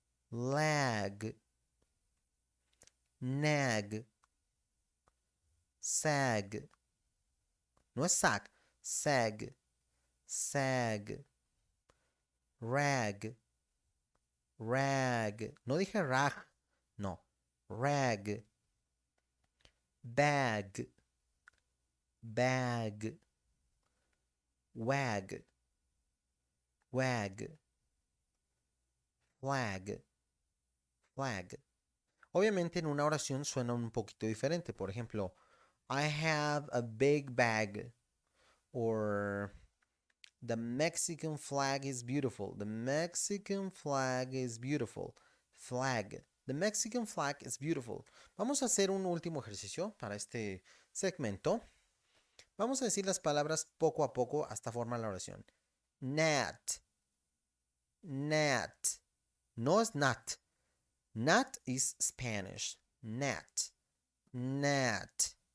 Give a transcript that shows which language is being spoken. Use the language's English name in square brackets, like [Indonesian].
[English] Lag. Nag. Sag. [Spanish] No es [English] sag. Sag. Sag. Rag. Rag. [Spanish] No dije [English] rag. No. Rag. Bag. Bag. Wag. Wag. Flag. Flag. [Spanish] Obviamente en una oración suena un poquito diferente. Por ejemplo, [English] I have a big bag. Or the Mexican flag is beautiful. The Mexican flag is beautiful. Flag. The Mexican flag is beautiful. [Spanish] Vamos a hacer un último ejercicio para este segmento. Vamos a decir las palabras poco a poco hasta formar la oración. [English] Nat. Nat. [Spanish] No es [English] nat. Nat is Spanish. Nat. Nat.